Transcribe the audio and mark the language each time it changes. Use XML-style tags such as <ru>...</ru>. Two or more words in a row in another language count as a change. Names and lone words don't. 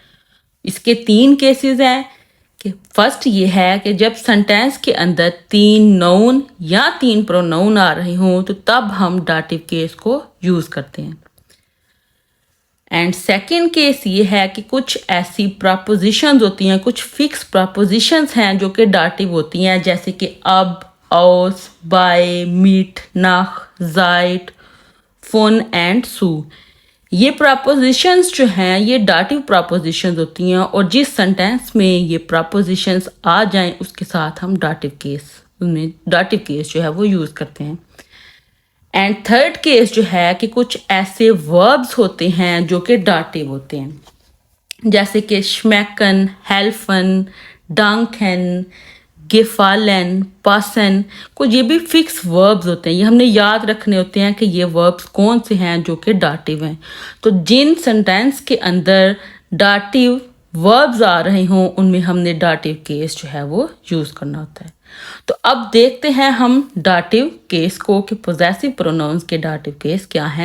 <hi>इसके 3 केसेस हैं कि फर्स्ट ये है कि जब सेंटेंस के अंदर 3 नाउन या 3 प्रोनाउन आ रहे हों तो तब हम</hi> <en>dative case</en> <hi>को यूज़ करते हैं।</hi> <en>and second case</en> <hi>ये है कि कुछ ऐसी प्रपोजिशंस होती हैं, कुछ</hi> <en>fix prepositions</en> <hi>हैं जो कि डाटिव होती हैं, जैसे कि अब,</hi> <de>aus, by, mit, nach, seit, von एंड सू।</de> <hi>ये प्रपोजिशंस जो हैं ये</hi> <en>dative prepositions</en> <hi>होती हैं और जिस सेंटेंस में ये प्रपोजिशंस आ जाएं उसके साथ हम</hi> <en>dative case</en> <hi>जो है वो यूज़ करते हैं।</hi> <en>and third case</en> <hi>जो है कि कुछ ऐसे वर्ब्स होते हैं जो कि डाटिव होते हैं, जैसे कि</hi> <de>schmecken, helfen, danken, gefallen, passen।</de> <hi>कुछ ये भी</hi> <en>fix verbs</en> <hi>होते हैं, ये हमने याद रखने होते हैं कि ये वर्ब्स कौन से हैं जो कि डाटिव हैं। तो जिन सेंटेंस के अंदर</hi> <en>dative verbs</en> <hi>आ रहे हों उनमें हमने</hi> <en>dative case</en> <hi>जो है वो यूज़ करना होता है। तो अब देखते हैं हम</hi> <en>dative case</en> <hi>को कि</hi> <en>possessive pronouns</en> <hi>के</hi> <en>dative case</en> <hi>क्या हैं।</hi>